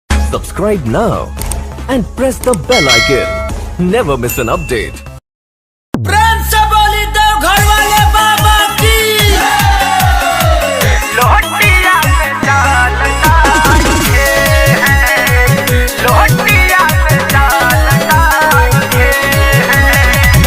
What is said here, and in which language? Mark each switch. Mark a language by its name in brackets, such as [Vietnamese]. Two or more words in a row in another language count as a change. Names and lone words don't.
[English] Subscribe now and press the bell icon. Never miss an update. [Hindi] प्रेम से बोली दो घर वाले बाबा की। लोटिया में डालना है, लोटिया में डालना है।